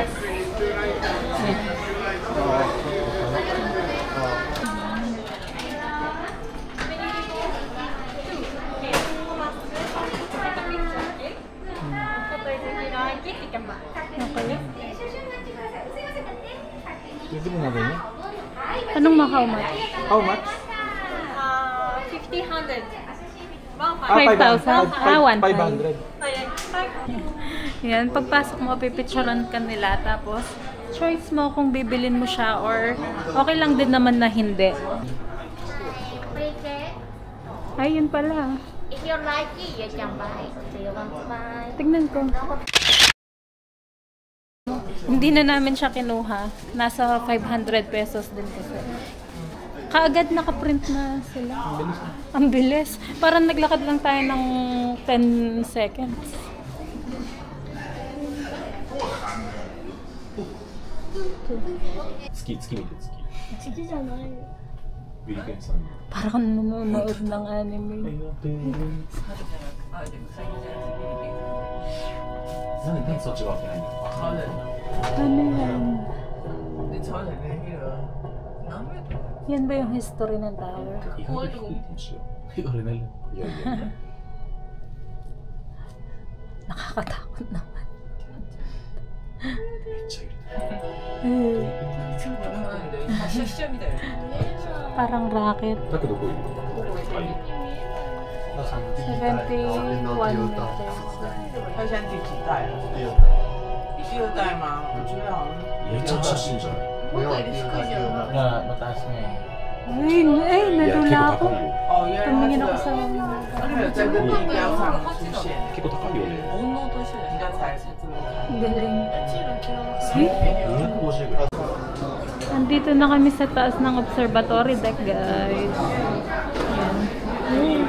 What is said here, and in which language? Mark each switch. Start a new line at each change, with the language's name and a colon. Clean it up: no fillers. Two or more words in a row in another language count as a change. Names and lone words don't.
Filipino: Yan. Okay. Pwede mo na ba yun? Anong
English: how much? How much? 1,500. 5,000? 500.
Filipino: Yan, pagpasok mo, pipicturean ka nila. Tapos, choice mo kung bibilin mo siya or okay lang din naman na hindi. Ay, yun pala.
English: If you like it, you can buy. Do you want to buy?
Filipino: Tignan ko. Hindi na namin siya kinuha. Nasa 500 pesos din kasi. Kaagad nakaprint na sila. Ang bilis. Parang naglakad lang tayo ng 10 seconds.
Japanese: Ski 見て月。月じゃない。ビリケンさん。
Filipino: Parang nanonood ng anime.
Japanese: 何そっちが開けないの？
Filipino: Ano yan? Yan ba yung history ng tower?
Japanese: 意外と低いかもしれない。あれ何？いやいや。
Filipino: Nakakatakot naman. Parang rocket.
Japanese: だけどこういうの。はい。
English: 71 meters.
Chinese: 他现在第几代了？第二代吗？我觉得好像
Japanese: めっちゃ写真じゃない。
Filipino: Na mataas nga eh. Ay, nadula ako.
Chinese: 哦，原来
Filipino: Tumingin
Chinese: 它
Filipino: ako
Chinese: 这
Filipino: sa
Chinese: 个还有在这个地标上出现，
Japanese: 結構高いよね。
Chinese: 应该才是这么看。
Filipino: galing.
Japanese: 250ぐらい。
Filipino: Andito na kami sa taas ng
English: observatory deck,
Filipino: guys. Ayan.